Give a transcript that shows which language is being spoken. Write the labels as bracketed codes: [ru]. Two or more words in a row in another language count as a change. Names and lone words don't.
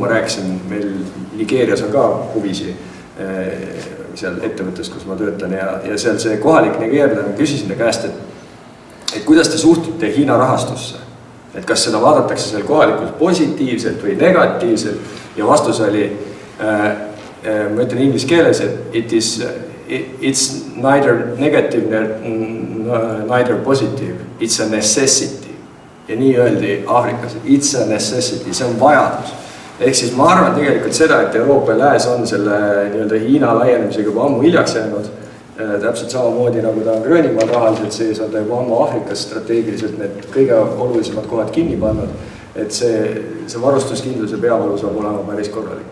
[et] ma rääkisin, meil Nigeerias on ka huvisi seal ettevõttes, kus ma töötan ja seal see kohalik nigeerlane küsisin ta käest, et kuidas te suhtute Hiina rahastusse, et kas seda vaadatakse seal kohalikult positiivselt või negatiivselt ja vastus oli, ma ütlen inglise keeles, et [en] it's neither negative, neither positive, it's a necessity. [et] Ja nii öeldi Aafrikas, [en] it's a necessity, [et] see on vajadus. Ehk siis ma arvan tegelikult seda, et Euroopa ja Lääs on selle nii-öelda Hiina laienemisega juba ammu hiljaks jäänud. Täpselt samamoodi nagu ta on Gröönimaal rahaliselt sees, on ta juba ammu Aafrikas strateegiliselt need kõige olulisemad kohad kinni pannud. Et see varustuskindluse peavalu saab olema päris korralik.